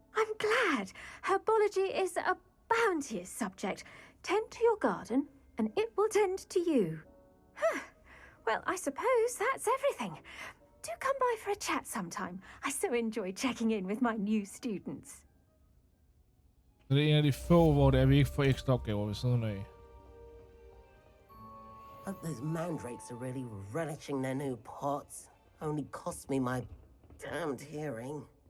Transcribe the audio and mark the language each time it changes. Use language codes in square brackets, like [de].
[en] I'm glad. Herbology is a bounteous subject. Tend to your garden, and it will tend to you. Huh. Well, I suppose that's everything. Do come by for a chat sometime. I so enjoy checking in with my new students. [da] Så det er en af de få, hvor det er, vi ikke får ekstra opgaver ved siden af. [en] Hope those mandrakes are really relishing their new pots. Only cost me my damned hearing.